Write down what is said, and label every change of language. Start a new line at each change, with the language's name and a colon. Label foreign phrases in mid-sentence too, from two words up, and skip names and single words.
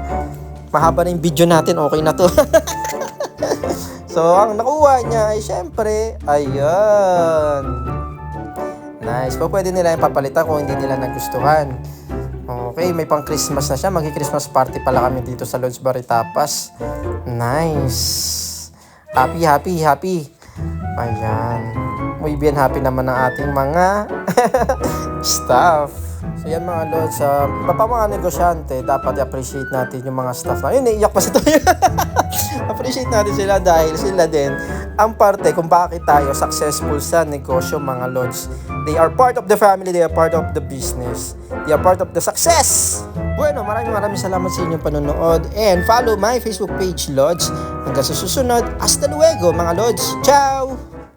Filipino: Mahaba na yung video natin, okay na to. So ang nakuha niya ay syempre, ayan. Nice. Pwede nila yung papalitan kung hindi nila nagustuhan. Okay, may pang Christmas na siya. Magi-
English: Christmas party
Filipino: pala kami dito sa Lods Baritapas.
English: Nice. Happy.
Filipino: Ayan.
Spanish: Muy bien
Filipino: happy naman ang ating mga staff. So yan mga Lods, iba pa mga negosyante, dapat i-appreciate natin yung mga staff na. Yun, naiiyak pa si Toyo. Appreciate natin sila dahil sila din ang parte kung bakit tayo successful sa negosyo mga Lods.
English: They are part of the family, they are part of the business. They are part of the success.
Filipino: Bueno, maraming salamat sa inyong panonood
English: and follow my Facebook page
Filipino: Lods. Hanggang sa susunod,
Spanish: hasta luego
Filipino: mga Lods. Ciao!